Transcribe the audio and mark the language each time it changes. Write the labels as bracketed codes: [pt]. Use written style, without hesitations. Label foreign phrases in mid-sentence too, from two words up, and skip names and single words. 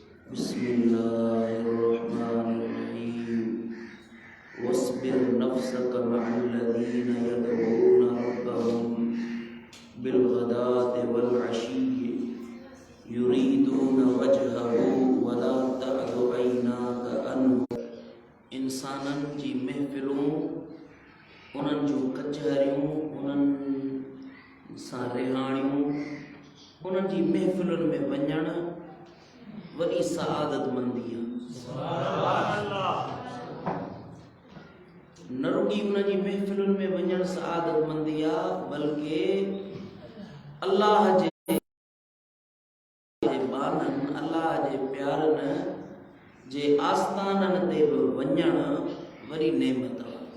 [ar] بسم الله الرحمن الرحيم واصبر نفسك مع الذين يدعون ربهم بالغداة والعشي يريدون وجهه ولا تعد عيناك عنه. [sd] इंसानन जी महफ़िलूं उन्हनि जूं कचहरियूं उन्हनि सां रिहाणियूं उन्हनि जी महफ़िलुनि में वञणु वॾी सआदतमंदी आहे। न रुॻी उन जी महफ़िलुनि में वञणु सआदतमंदी आहे, बल्कि अल्लाह जे बाननि अल्लाह जे प्यारनि जे आस्थाननि ते बि वञणु वरी नेमत आहे।